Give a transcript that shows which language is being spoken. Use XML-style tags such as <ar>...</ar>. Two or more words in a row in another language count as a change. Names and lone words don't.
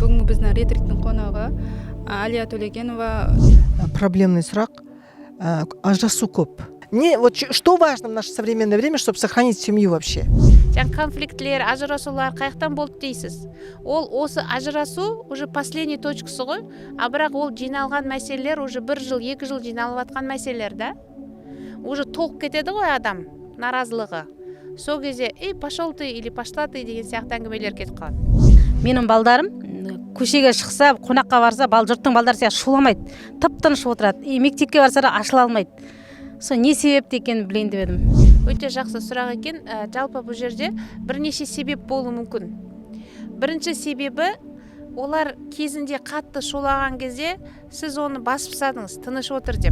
<kk>біздің ретриттің қонағы Алия Төлегенова. Проблемный сұрақ. Ажырасу көп.</kk> <ru>Вот что важно в наше современное время, чтобы сохранить семью вообще?</ru> <kk>Конфликтлер, ажырасулар қаяқтан болды дейсіз? Ол осы ажырасу</kk> <ru>уже последний</ru> <kk>точкасы ғой, а бірақ ол жиналған мәселелер уже 1 жыл, 2 жыл жиналып атқан мәселелер да. Уже толып кетеді ғой адам наразылығы. Сол кезде</kk> <ru>пошел ты или пошла ты</ru> <kk>деген сияқты әңгімелер кетіп қалады. Менің балдарым көшеге шықса, қонаққа барса, жұрттың балдары сияқты шуламайды. Тып-тыныш отырады. Мектепке барса да ашыла алмайды. Сол не себепті екенін білейін деп едім. Өте жақсы сұрақ екен. Жалпы бұл жерде бірнеше себеп болуы мүмкін. Бірінші себебі, олар кезінде қатты шулаған кезде сіз оны басып тастадыңыз, тыныш отыр деп.</kk>